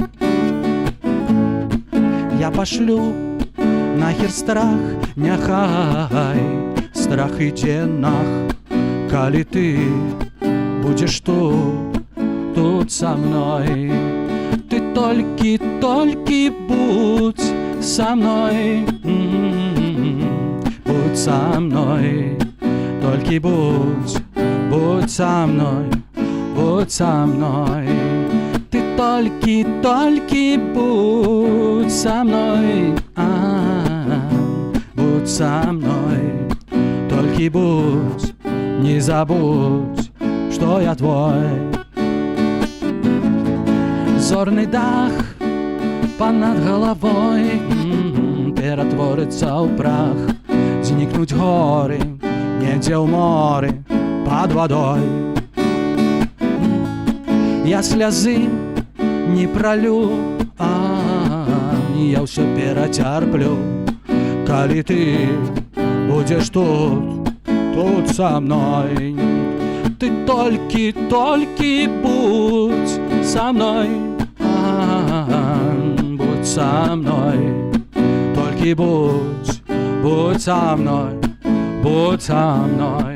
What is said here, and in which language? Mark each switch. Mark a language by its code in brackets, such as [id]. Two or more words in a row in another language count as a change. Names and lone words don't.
[be] Я пашлю нахер страх, няхай страх ідзе нах, калі ты будзеш тут са мной. [ru] Ты толькі будь со мной, будь со мной, толькі будь со мной, будь со мной. Ты толькі будь со мной, будь со мной, [be] толькі будь, не забудь, што я твой. Зорны дах [uk] понад головой [be] ператворыцца ў прах, знікнуць горы недзе ў моры [ru] под водой. [be] Я слязы не пролю, я ўсё перацярплю, калі ты будзеш тут са мной. [ru] Ты толькі будь со мной, будь со мной, толькі будь со мной, будь со мной.